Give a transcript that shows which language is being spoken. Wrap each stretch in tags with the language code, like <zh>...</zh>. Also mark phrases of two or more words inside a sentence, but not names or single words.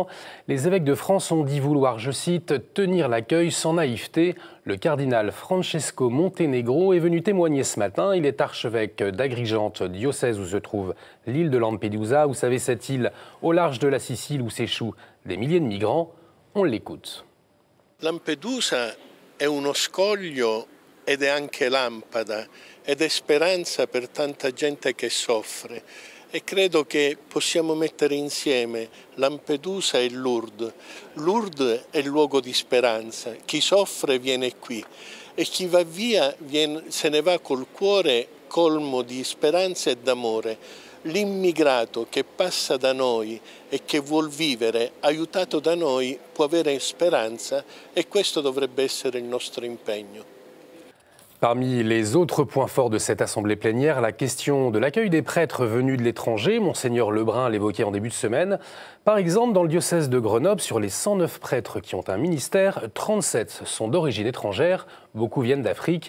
<fr>Les évêques de France ont dit vouloir, je cite, « tenir l'accueil sans naïveté ». Le cardinal Francesco Montenegro est venu témoigner ce matin. Il est archevêque d'Agrigente, diocèse où se trouve l'île de Lampedusa. Vous savez, cette île au large de la Sicile où s'échouent des milliers de migrants. On l'écoute.</fr> <it>Lampedusa è uno scoglio ed è anche lampada ed è speranza per tanta gente che soffre e credo che possiamo mettere insieme Lampedusa e Lourdes. Lourdes è il luogo di speranza, chi soffre viene qui e chi va via se ne va col cuore colmo di speranza e d'amore. L'immigrato che passa da noi e che vuol vivere aiutato da noi può avere speranza e questo dovrebbe essere il nostro impegno.</it> <fr>Parmi les autres points forts de cette assemblée plénière, la question de l'accueil des prêtres venus de l'étranger. Monseigneur Lebrun l'évoquait en début de semaine. Par exemple, dans le diocèse de Grenoble, sur les 109 prêtres qui ont un ministère, 37 sont d'origine étrangère, beaucoup viennent d'Afrique.</fr>